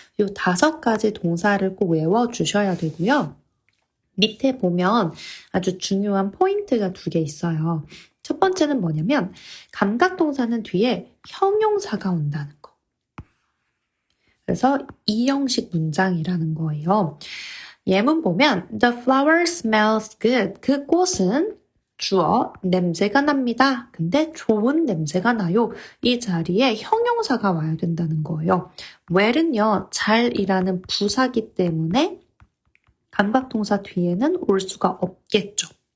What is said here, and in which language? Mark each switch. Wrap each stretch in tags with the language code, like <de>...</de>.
<ko>요 5가지 동사를 꼭 외워주셔야 되고요. 밑에 보면 아주 중요한 포인트가 2개 있어요. 첫 번째는 뭐냐면 감각동사는 뒤에 형용사가 온다는 거. 그래서 이 형식 문장이라는 거예요. 예문 보면</ko> <en>The flower smells good.</en> <ko>그 꽃은 주어 냄새가 납니다. 근데 좋은 냄새가 나요. 이 자리에 형용사가 와야 된다는 거예요. well은요 잘이라는 부사기 때문에 감각동사 뒤에는 올 수가 없겠죠.</ko>